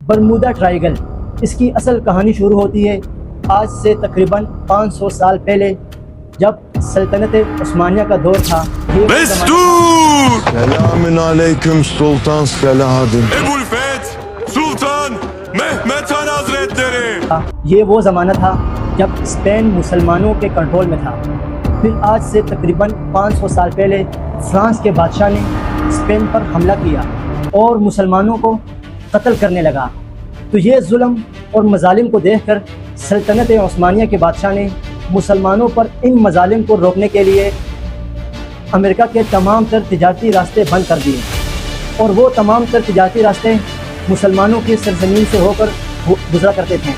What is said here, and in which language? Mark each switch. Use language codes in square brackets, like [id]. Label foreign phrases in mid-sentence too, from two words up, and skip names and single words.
[ur] برمودا ٹرائنگل، اس کی اصل کہانی شروع ہوتی ہے آج سے تقریباً 500 سال پہلے، جب سلطنت عثمانیہ کا دور تھا۔ [tr] Selamün aleyküm Sultan Selahaddin. Ebu'l-Feth Sultan Mehmet Han Hazretleri. [ur] یہ وہ زمانہ تھا جب اسپین مسلمانوں کے کنٹرول میں تھا۔ پھر آج سے تقریباً 500 سال پہلے فرانس کے بادشاہ نے اسپین پر حملہ کیا اور مسلمانوں کو قتل کرنے لگا۔ تو یہ ظلم اور مظالم کو دیکھ کر سلطنت عثمانیہ کے بادشاہ نے مسلمانوں پر ان مظالم کو روکنے کے لیے امریکہ کے تمام تر تجارتی راستے بند کر دیے، اور وہ تمام تر تجارتی راستے مسلمانوں کی سرزمین سے ہو کر گزرا کرتے تھے۔